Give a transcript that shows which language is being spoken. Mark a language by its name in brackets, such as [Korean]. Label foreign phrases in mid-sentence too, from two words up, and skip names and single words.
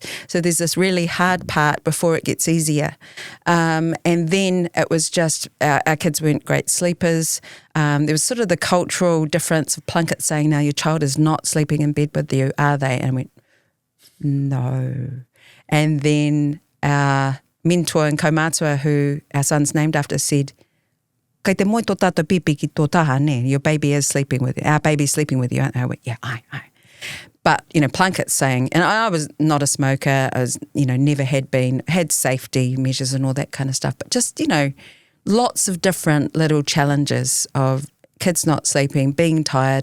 [English] So there's this really hard part before it gets easier. And then it was just, our kids weren't great sleepers. There was sort of the cultural difference of Plunkett saying, now your child is not sleeping in bed with you, are they? And I went, no. And then our mentor in Kaumātua, who our son's named after, said, [Māori] kei te moi tō tātou pipi ki tō taha, ne? [English] Your baby is sleeping with you. Our baby's sleeping with you, aren't they? I went, yeah, aye. But, Plunkett's saying, and I was not a smoker, I was, never had safety measures and all that kind of stuff, but just, lots of different little challenges of kids not sleeping, being tired.